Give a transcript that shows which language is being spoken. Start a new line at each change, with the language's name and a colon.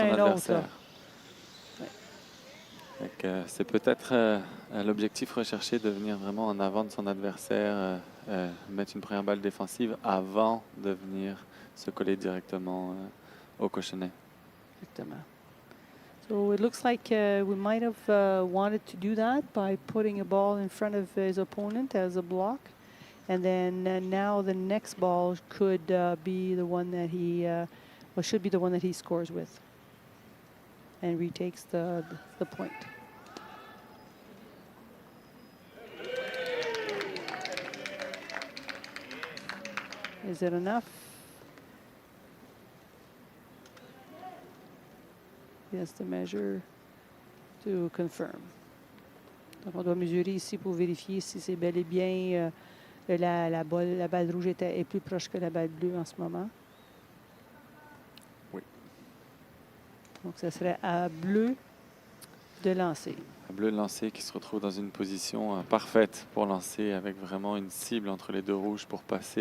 French: un autre. adversaire. Ouais. C'est peut-être l'objectif recherché de venir vraiment en avant de son adversaire, mettre une première balle défensive avant de venir se coller directement au cochonnet. Exactement.
English: So it looks like we might have wanted to do that by putting a ball in front of his opponent as a block. And then now the next ball could be the one that should be the one that he scores with and retakes the point. Is it enough? Yes, the measure to confirm.
French: Donc, on doit mesurer ici pour vérifier si c'est bel et bien la balle rouge est plus proche que la balle bleue en ce moment. Oui. Donc, ça serait à bleu de lancer. Un bleu lancé qui se retrouve dans une position parfaite pour lancer, avec vraiment une cible entre les deux rouges pour passer.